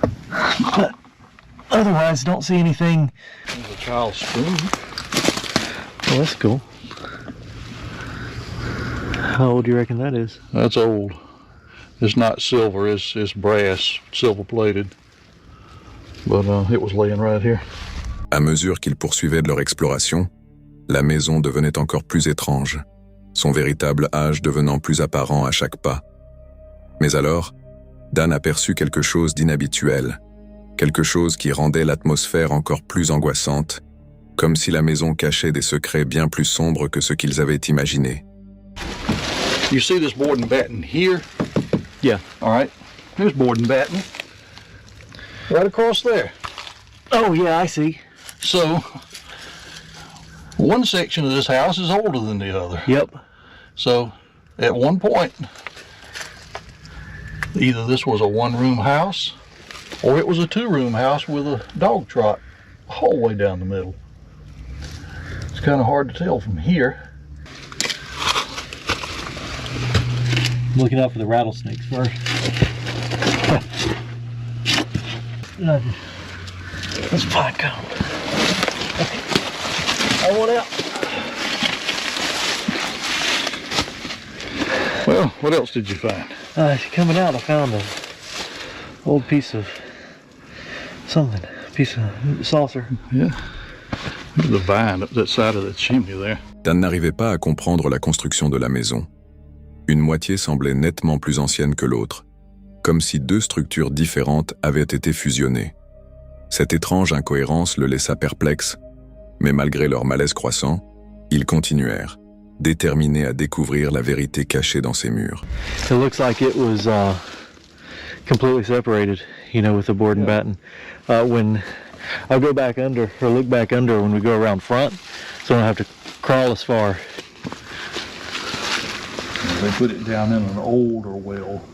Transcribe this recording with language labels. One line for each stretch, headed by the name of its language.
English: But otherwise, don't see anything. There's a child's spoon. Oh, that's cool. How old do you reckon that is? That's old. It's not silver, it's brass, silver plated. But it was laying right here.
French: À mesure qu'ils poursuivaient de leur exploration, la maison devenait encore plus étrange, son véritable âge devenant plus apparent à chaque pas. Mais alors, Dan aperçut quelque chose d'inhabituel, quelque chose qui rendait l'atmosphère encore plus angoissante, comme si la maison cachait des secrets bien plus sombres que ce qu'ils avaient imaginé.
English: You see this board and batten here? Yeah. All right. Here's board and batten. Right across there. Oh, yeah, I see. So, one section of this house is older than the other. Yep. So, at one point, either this was a one-room house, or it was a two-room house with a dog trot the whole way down the middle. It's kind of hard to tell from here. I'm looking out for the rattlesnakes first. That's pine cone. Okay. I want out. Well, what else did you find? Coming out, I found an old piece of something. Piece of saucer. Yeah. There's the vine up that side of the chimney there.
French: Dan n'arrivait pas à comprendre la construction de la maison. Une moitié semblait nettement plus ancienne que l'autre, comme si deux structures différentes avaient été fusionnées. Cette étrange incohérence le laissa perplexe, mais malgré leur malaise croissant, ils continuèrent, déterminés à découvrir la vérité cachée dans ces murs.
English: It looks like it was completely separated, with the board and batten. When I go back under, or look back under when we go around front, so I don't have to crawl as far. They put it down in an older well.